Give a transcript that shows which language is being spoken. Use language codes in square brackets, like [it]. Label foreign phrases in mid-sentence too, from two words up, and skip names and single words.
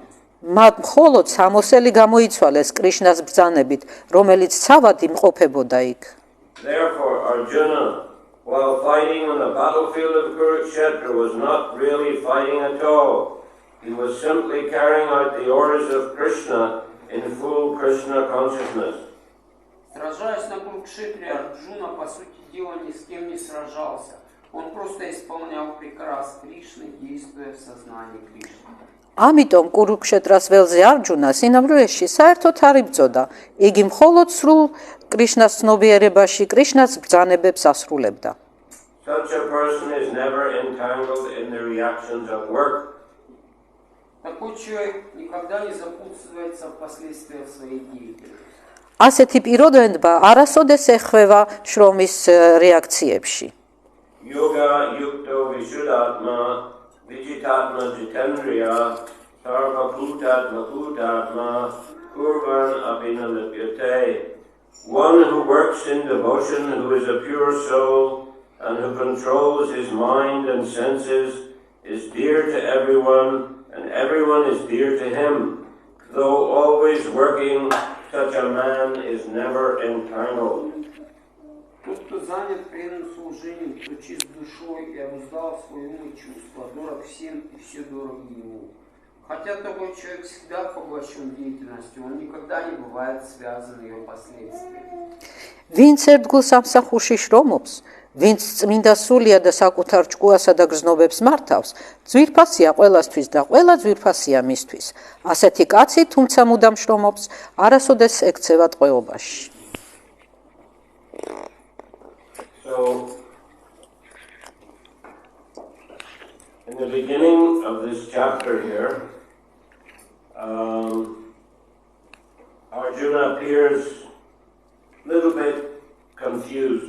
[ka] მათ მხოლოდ სამოსელი გამოიცვალეს კრიშნას ბრძანებით, რომელიც ცავად იმყოფებოდა იქ. [en] Therefore, Arjuna, while fighting on the battlefield of Kurukshetra, was not really fighting at all. He was simply carrying out the orders of Krishna in full Krishna consciousness. [ru] Сражаясь на Курукшетре, Арджуна, по сути дела, ни с кем не сражался. Он просто исполнял приказ Кришны, действуя в сознании Кришны. [ka] ამიტომ კურუქშეტრას ველზე არჯუნა სინამდვილეში საერთოდ არ იბრძოდა. იგი მხოლოდ სრულ კრიშნას ცნობიერებაში კრიშნას ბრძანებებს ასრულებდა. [en] Such a person is never entangled in the reactions of work. [ru] Такой человек никогда не запутывается в последствиях своей деятельности. [ka] ასეთი პიროვნება არასოდეს ეხება შრომის რეაქციებში. [sa] योग युक्तो विशुद्धात्मा विजितात्मा जितेन्द्रिय सर्व भूतात्मा भूतात्मा कुर्वन् अभिनलिप्यते. [en] One who works in devotion, who is a pure soul, and who controls his mind and senses, is dear to everyone, and everyone is dear to him. Though always working, such a man is never entangled. [ru] Тот, кто занят преданным служением, кто чист душой и обуздал свой ум и чувства, дорог всем и все дорого ему. Хотя такой человек всегда поглощен деятельностью, он никогда не бывает связан ее последствиями. [ka] ვინც ერთგულ სამსახურში შრომობს, ვინც წმინდა სულია და საკუთარ ჭკუასა და გრძნობებს მართავს, ძვირფასია ყველასთვის და ყველა ძვირფასია მისთვის. ასეთი კაცი, თუმცა მუდამ შრომობს, არასოდეს ექცევა ტყვეობაში. [en] So, in the beginning of this chapter here, Arjuna appears little bit confused.